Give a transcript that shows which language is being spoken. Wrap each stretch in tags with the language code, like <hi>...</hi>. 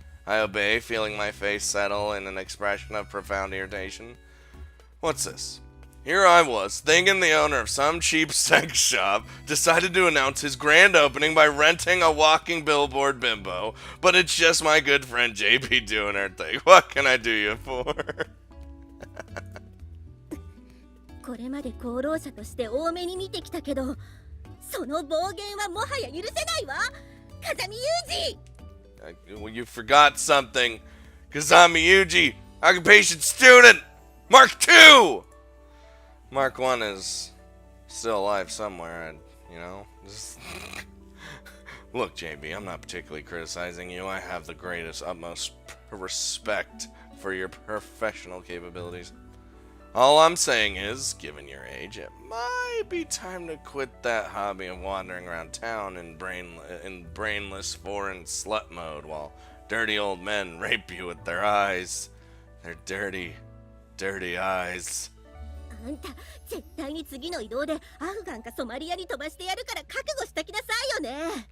<en>I obey, feeling my face settle in an expression of profound irritation. What's this? Here I was, thinking the owner of some cheap sex shop decided to announce his grand opening by renting a walking billboard bimbo, but it's just my good friend JB doing her thing. What can I do you for?</en> <ja>これまで功労者として多めに見てきたけど、その暴言はもはや許せないわ。風見雄二、</ja> <en>Well, you forgot something. Kazami Yuji, occupation student, Mark 2! Mark 1 is still alive somewhere, just... Look, JB, I'm not particularly criticizing you. I have the utmost respect for your professional capabilities. All I'm saying is, given your age, it might be time to quit that hobby of wandering around town in brainless foreign slut mode while dirty old men rape you with their eyes. Their dirty, dirty eyes.</en> <ja>あんた絶対に次の移動でアフガンかソマリアに飛ばしてやるから覚悟しときなさいよね。</ja>